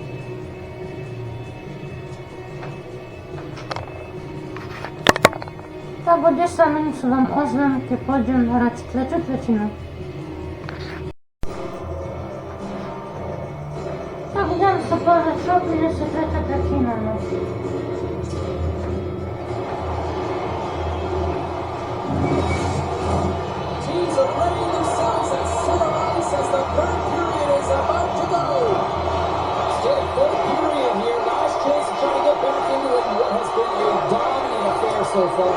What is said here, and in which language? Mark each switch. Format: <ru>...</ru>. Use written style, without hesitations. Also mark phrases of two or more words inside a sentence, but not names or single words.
<sk>Tak o 10 minút sa vám ozvem, keď pôjdem hrať tretiu tretinu. Tak idem sa povedať, čo prinesie tretia tretina. No.</sk> <en>Teams are readying themselves at center ice as the third period is about to go. Still third period here. Last chance to try to get back into it in what has been a dominant affair so far.</en>